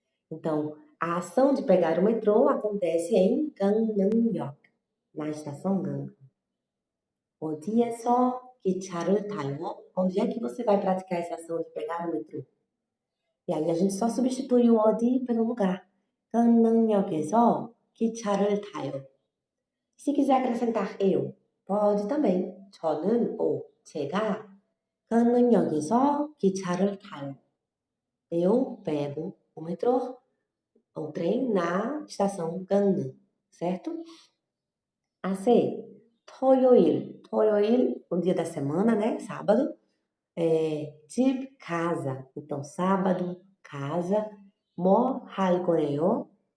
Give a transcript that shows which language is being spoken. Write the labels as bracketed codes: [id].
[pt] Então, a ação de pegar o metrô acontece em Gangnam-gyeok, na estação Gangnam. [ko] 어디에서 기차를 타요? [pt] Onde é que você vai praticar essa ação de pegar o metrô? E aí a gente só substitui o 어디 pelo lugar. [ko] 강남역에서 기차를 타요. [pt] Se quiser acrescentar eu, pode também. [ko] 저는 제가 강남역에서 기차를 타요. [pt] Eu pego o metrô, o trem na estação Gangnam, certo? A C, 토요일. 토요일, um dia da semana, né? Sábado. 집, casa. Então, sábado, casa. [ko] 뭐 할 거예요?